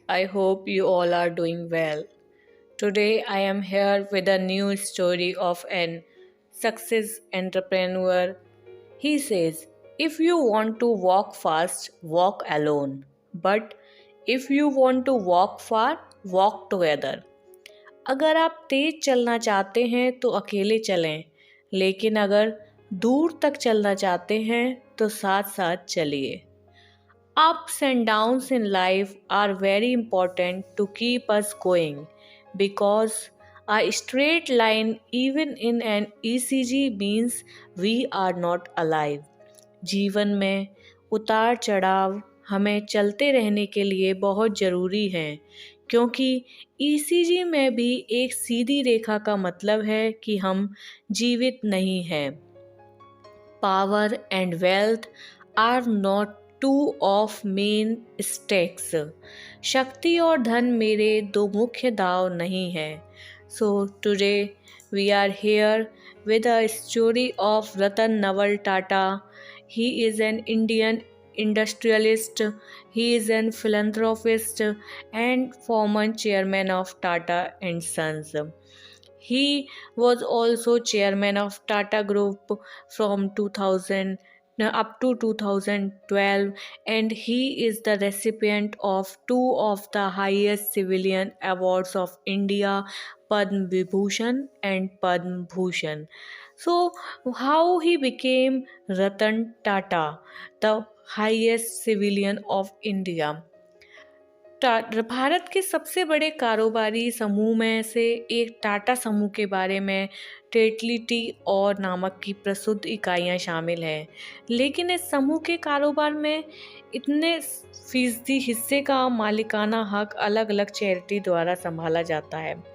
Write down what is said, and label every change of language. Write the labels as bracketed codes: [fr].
[en] I hope you all are doing well. Today, I am here with a new story of an success entrepreneur. He says, if you want to walk fast, walk alone. But if you want to walk far, walk together. [hi] अगर आप तेज चलना चाहते हैं तो अकेले चलें, लेकिन अगर दूर तक चलना चाहते हैं तो साथ साथ चलिए. [en] Ups and downs in life are very important to keep us going because a straight line, even in an ECG, means we are not alive. [hi] जीवन में उतार चढ़ाव हमें चलते रहने के लिए बहुत ज़रूरी हैं क्योंकि ईसीजी में भी एक सीधी रेखा का मतलब है कि हम जीवित नहीं हैं. [en] Power and wealth are not two of main stakes. [hi] शक्ति और धन मेरे दो मुख्य दाव नहीं हैं. [en] So today we are here with a story of Ratan Naval Tata. He is an Indian industrialist. He is an philanthropist and former chairman of Tata and Sons. He was also chairman of Tata Group from 2000 up to 2012, and he is the recipient of two of the highest civilian awards of India, Padma Vibhushan and Padma Bhushan. So, how he became Ratan Tata, the highest civilian of India? [hi] Bharat के सबसे बड़े कारोबारी समूह में से एक टाटा समूह के बारे में टेटली टी और नामक की प्रसिद्ध इकाइयां शामिल हैं, लेकिन इस समूह के कारोबार में इतने फीसदी हिस्से का मालिकाना हक अलग अलग चैरिटी द्वारा संभाला जाता है.